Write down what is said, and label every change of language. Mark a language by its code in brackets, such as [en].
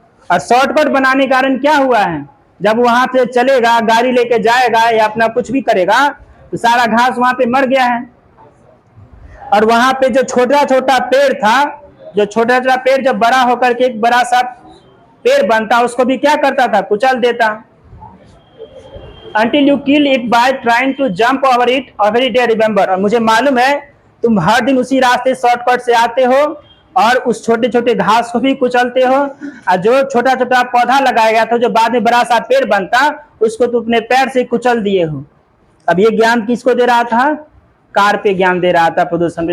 [hi] और शॉर्टकट बनाने के कारण क्या हुआ है, जब वहां से चलेगा, गाड़ी लेके जाएगा या अपना कुछ भी करेगा, तो सारा घास वहां पे मर गया है। और वहां पे जो छोटा छोटा पेड़ था, जो छोटा छोटा पेड़ जब बड़ा होकर के एक बड़ा सा पेड़ बनता, उसको भी क्या करता था, कुचल देता। [en] Until you kill it by trying to jump over it every day, remember। [hi] और मुझे मालूम है तुम हर दिन उसी रास्ते शॉर्टकट से आते हो और उस छोटे छोटे घास को भी कुचलते हो। और जो छोटा छोटा पौधा लगाया गया था, जो बाद में बड़ा सा पेड़ बनता, उसको तुम अपने पैर से कुचल दिए हो। अब ये ज्ञान किसको दे रहा था? कार पे ज्ञान दे रहा था, प्रदूषण पे।